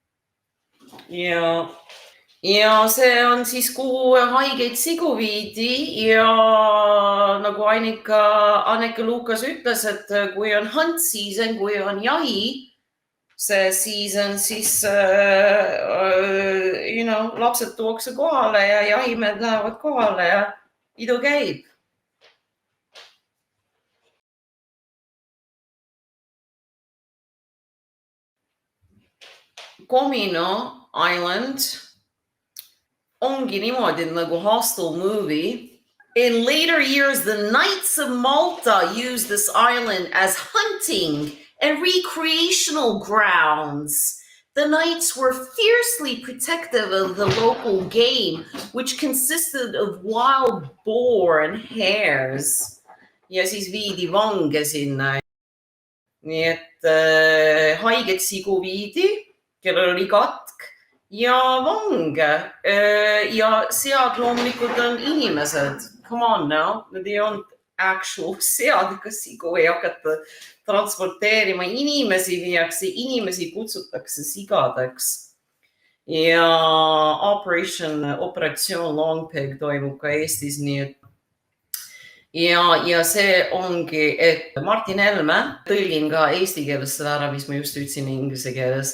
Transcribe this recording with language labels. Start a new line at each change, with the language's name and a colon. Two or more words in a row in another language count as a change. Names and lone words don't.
Estonian: Ja see on siis, kuhu haigeid sigu viidi ja nagu Anneke Luukas ütles, et kui on hunt season, kui on jahi, see season, siis lapsed tuuakse kohale ja jahimehed lähevad kohale ja pidu käib. Comino Island ongi niimoodi nagu
English: hostel movie. In later years, the Knights of Malta used this island as hunting and recreational grounds. The knights were fiercely protective of the local game, which consisted of wild boar and hares.
Estonian: Ja siis viidi vange sinna. Nii et haiget sigu viidi, kellel oli katk ja vange. Ja sead loomulikult on inimesed.
English: Come on now,
Estonian: need ei olnud actual sead, ega sigu ei hakata transporteerima. Inimesi viiakse, inimesi kutsutakse sigadeks. Ja operatsioon Long Pig toimub ka Eestis, nii et ja see ongi, et Martin Helme, tõlgin ka eesti keeles seda ära, mis ma just ütlesin inglise keeles.